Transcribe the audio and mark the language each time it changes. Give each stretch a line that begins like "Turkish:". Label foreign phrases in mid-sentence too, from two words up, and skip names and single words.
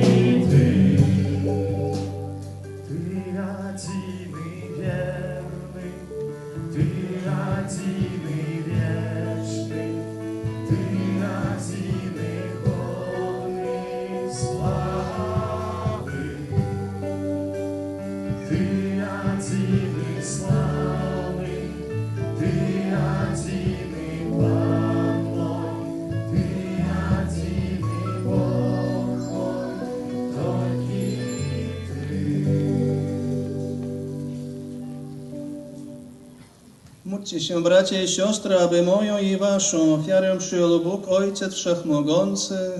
Russian: Ты один и верный, Ты один и вечный, Ты один и годный славы. Ты один и славный, Ты один и Пан мой, Ты один и Бог мой, только Ты.
Polish: Módlcie się, bracia i siostry, aby moją i waszą ofiarę przyjął Bóg, Ojciec Wszechmogący.